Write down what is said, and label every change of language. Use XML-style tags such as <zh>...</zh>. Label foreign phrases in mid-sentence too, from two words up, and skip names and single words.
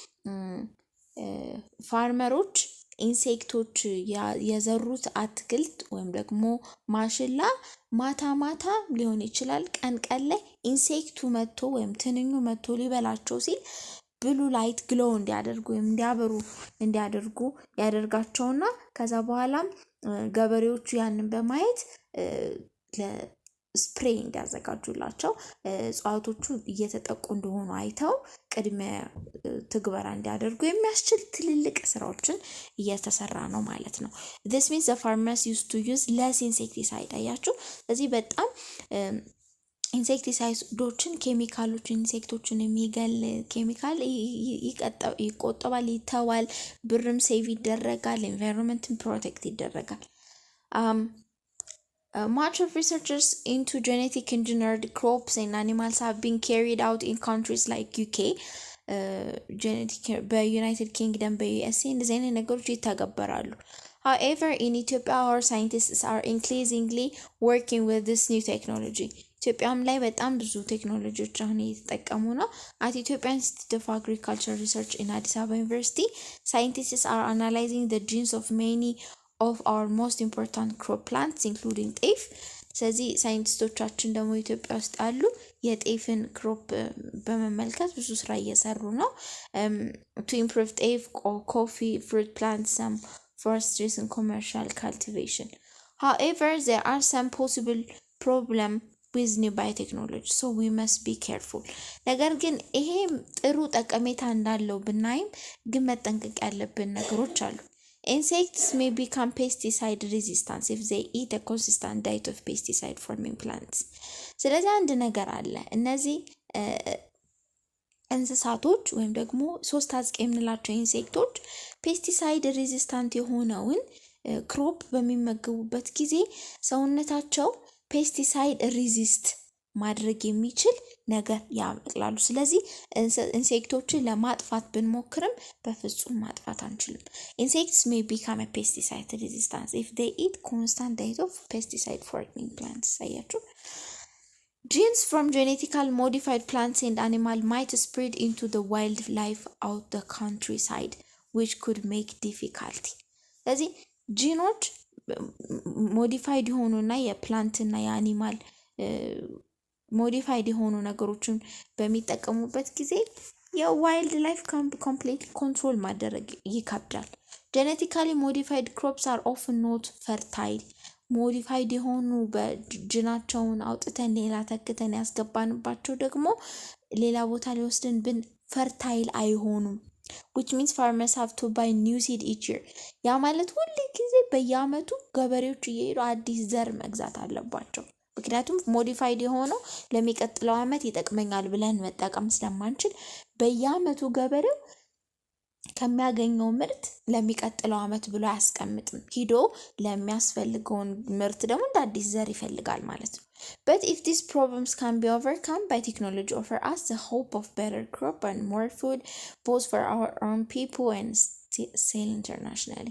<am>ፋርመሮች ኢንሴክቶች የዘሩት አትክልት ወይም ደግሞ ማሽላ ማታ ማታ ሊሆን ይችላል ቀን ቀን ላይ ኢንሴክቱ መጥቶ ወይም ትንኙ መጥቶ ሊበላቸው ሲል</am> <en>blue light glow</en> <am>እንዲያደርጉ ወይም እንዲያደርጉ ያደርጋቸውና ከዛ በኋላም ገበሬዎቹ ያንን በማየት ስፕሬይ እንዲያዘጋጁላቸው እጽዋቶቹ እየተጠቁ እንደሆኑ አይተው ቅድመ ትግበራ እንዲያደርጉ የሚያስችል ትልልቅ ስራዎችን እየተሰራ ነው ማለት ነው።</am> <en>This means the farmers used to use less insecticide።</en> <am>አያችሁ ስለዚህ በጣም ኢንሴክቲሳይዶችን ኬሚካሎችን ኢንሴክቶችን የሚገል ኬሚካል ይቆጠባል፣ ይተዋል፣ ብርም ሴቭ ይደረጋል፣</am> <en>environment protect</en> <am>ይደረጋል።</am> <en>Much of researchers into genetic engineered crops and animals have been carried out in countries like UK,</en> <am>በዩናይትድ ኪንግደም በዩኤስኤ እንደዚህ አይነት ነገሮች ይተገበራሉ።</am> <en>However, in Ethiopia, our scientists are increasingly working with this new technology.</en> <am>ኢትዮጵያም ላይ በጣም ብዙ ቴክኖሎጂዎች አሁን እየተጠቀሙ ነው።</am> <en>At Ethiopian Institute of Agricultural Research in Addis Ababa University, scientists are analyzing the genes of many of our most important crop plants including ጤፍ።</en> <am>ስለዚህ ሳይንቲስቶቻችን ደግሞ ኢትዮጵያ ውስጥ አሉ የጤፍን ክሮፕ በመመልከት ብዙ ስራ እየሰሩ ነው።</am> <en>to improve ጤፍ፣ coffee, fruit plants, some forestries and commercial cultivation. However, there are some possible problem with new biotechnology, so we must be careful.</en> <am>ነገር ግን ይሄ ጥሩ ጠቀሜታ እንዳለው ብናይም ግን መጠንቀቅ ያለብን ነገሮች አሉ።</am> <en>Insects may become pesticide resistant if they eat a consistent diet of pesticide forming plants.</en> <am>ስለዚህ አንድ ነገር አለ። እነዚህ እንስሳቶች ወይም ደግሞ ሶስት አጥቂ የምንላቸው ኢንሴክቶች</am> <en>pesticide resistant</en> <am>የሆነውን ክሮፕ በሚመገቡበት ጊዜ ሰውነታቸው</am> <en>pesticide resist</en> <am>ማድረግ የሚችል ነገር ያመጣሉ። ስለዚህ ኢንሴክቶችን ለማጥፋት ብንሞክርም በፍጹም ማጥፋት አንችልም።</am> <en>Insects may become a pesticide resistant if they eat constant diet of pesticide forming plants. አያችሁ Genes from genetically modified plants and animals might spread into the wildlife out the countryside, which could make difficulty.</en> <am>ስለዚህ ጂኖች ሞዲፋይድ የሆኑና የፕላንትና የአኒማል ሞዲፋይድ የሆኑ ነገሮችን በሚጠቀሙበት ጊዜ</am> <en>wildlife complete control</en> <am>ማድረግ ይከብዳል።</am> <en>genetically modified crops are often not fertile.</en> <am>ሞዲፋይድ የሆኑ በጅናቸውን አውጥተን ሌላ ተክተን ያስገባንባቸው ደግሞ ሌላ ቦታ ላይ ወስደን ብን ፈርታይል አይሆኑም።</am> <en>which means farmers have to buy new seed each year.</en> <am>ያ ማለት ሁሉ ጊዜ በየአመቱ ገበሬዎች እየሄዱ አዲስ ዘር መግዛት አለባቸው። ምክንያቱም ሞዲፋይድ የሆነው ለሚቀጥለው አመት ይጠቅመኛል ብለን መጠቀም ስለማንችል በየአመቱ ገበሬው ከሚያገኘው ምርት ለሚቀጥለው አመት ብሎ አያስቀምጥም። ሂዶ ለሚያስፈልገውን ምርት ደግሞ እንደ አዲስ ዘር ይፈልጋል ማለት ነው።</am> <en>But if these problems can be overcome by technology, offer us the hope of better crop and more food, both for our own people and sale internationally.</en>